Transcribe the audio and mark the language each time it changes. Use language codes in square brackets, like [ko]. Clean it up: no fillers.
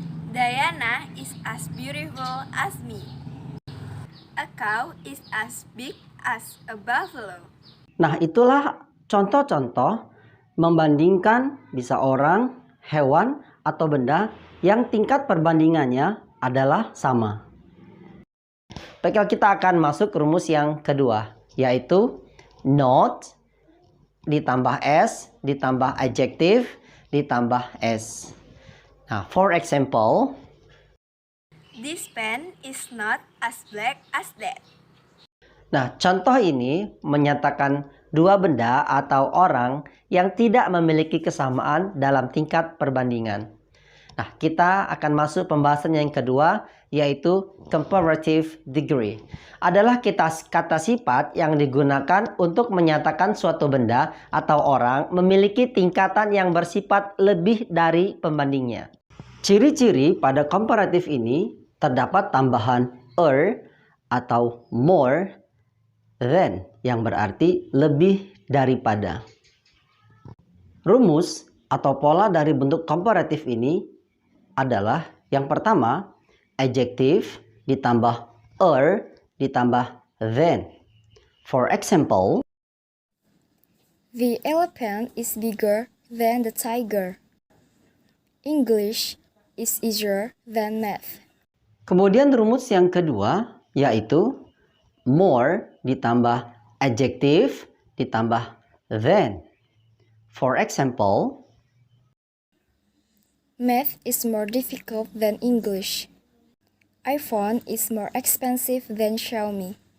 [en] Diana is as beautiful as me. A cow is as big as a buffalo. [id] Nah, itulah contoh-contoh membandingkan bisa orang, hewan, atau benda yang tingkat perbandingannya adalah sama. Baiklah, kita akan masuk rumus yang kedua, yaitu not ditambah S ditambah adjektif ditambah S. [en] Nah, for example, This pen is not as black as that. [id] nah, contoh ini menyatakan dua benda atau orang yang tidak memiliki kesamaan dalam tingkat perbandingan. Nah, kita akan masuk pembahasan yang kedua, yaitu comparative degree. Adalah kata sifat yang digunakan untuk menyatakan suatu benda atau orang memiliki tingkatan yang bersifat lebih dari pembandingnya. Ciri-ciri pada comparative ini terdapat tambahan atau more than yang berarti lebih daripada. Rumus atau pola dari bentuk comparative ini adalah yang pertama adjektif ditambah ditambah than. [en] For example, The elephant is bigger than the tiger. English is easier than math. [id] kemudian rumus yang kedua yaitu more ditambah adjektif ditambah than. [en] For example, Math is more difficult than English. iPhone is more expensive than Xiaomi.